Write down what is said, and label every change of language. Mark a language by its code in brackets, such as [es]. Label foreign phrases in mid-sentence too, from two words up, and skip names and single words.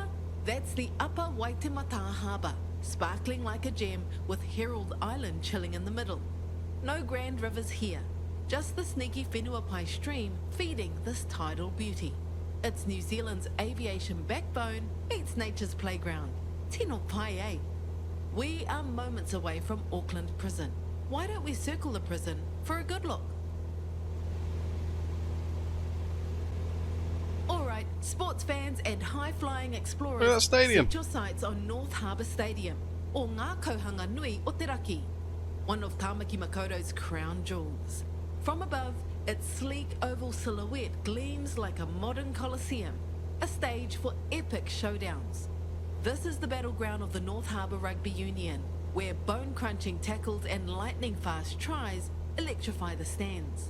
[en] That's the upper Waitemata Harbour, sparkling like a gem with Herald Island chilling in the middle. No grand rivers here, just the sneaky Whenuapai stream feeding this tidal beauty. It's New Zealand's aviation backbone meets nature's playground. [mi] Tino pai, [en] eh? We are moments away from Auckland Prison. Why don't we circle the prison for a good look? Alright, sports fans and high-flying explorers, Look at that stadium. set your sights on North Harbour Stadium, [mi] o ngā kauhanga nui o Te Raki, [en] one of Tāmaki Makoto's crown jewels. From above, its sleek oval silhouette gleams like a modern coliseum, a stage for epic showdowns. This is the battleground of the North Harbour Rugby Union, where bone-crunching tackles and lightning-fast tries electrify the stands.